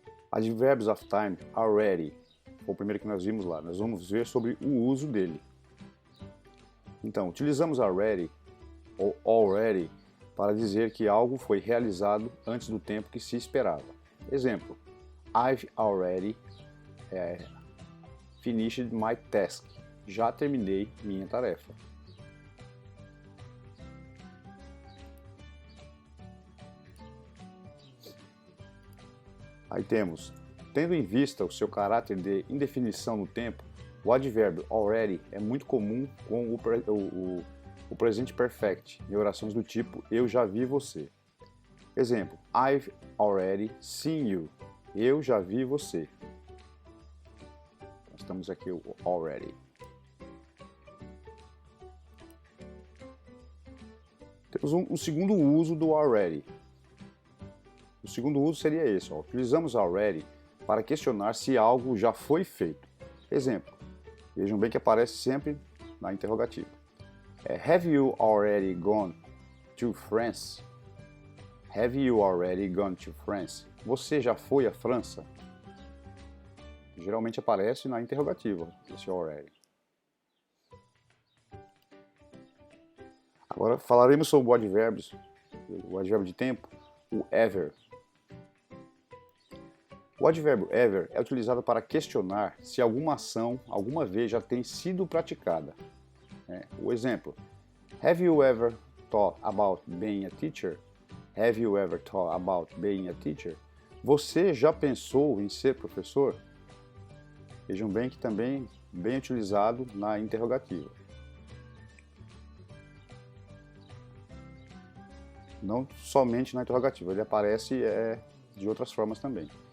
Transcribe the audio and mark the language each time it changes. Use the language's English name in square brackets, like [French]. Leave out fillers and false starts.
[English] Adverbs of time, [Portuguese] already, foi o primeiro que nós vimos lá. Nós vamos ver sobre o uso dele. Então, utilizamos already ou already para dizer que algo foi realizado antes do tempo que se esperava. [English] Exemplo: I've already finished my task. [Portuguese] Já terminei minha tarefa. Aí temos, tendo em vista o seu caráter de indefinição no tempo, o advérbio already é muito comum com o presente perfect em orações do tipo eu já vi você. [English] Exemplo: I've already seen you. [Portuguese] Eu já vi você. Nós temos aqui o already. Temos um segundo uso do already. O segundo uso seria esse: utilizamos already para questionar se algo já foi feito. Exemplo: vejam bem que aparece sempre na interrogativa. [English] Have you already gone to France? Have you already gone to France? [Portuguese] Você já foi à França? Geralmente aparece na interrogativa, esse already. Agora falaremos sobre o advérbio de tempo, o ever. O advérbio ever é utilizado para questionar se alguma ação alguma vez já tem sido praticada. [English] O exemplo: Have you ever thought about being a teacher? Have you ever thought about being a teacher? [Portuguese] Você já pensou em ser professor? Vejam bem que também bem utilizado na interrogativa. Não somente na interrogativa, ele aparece de outras formas também.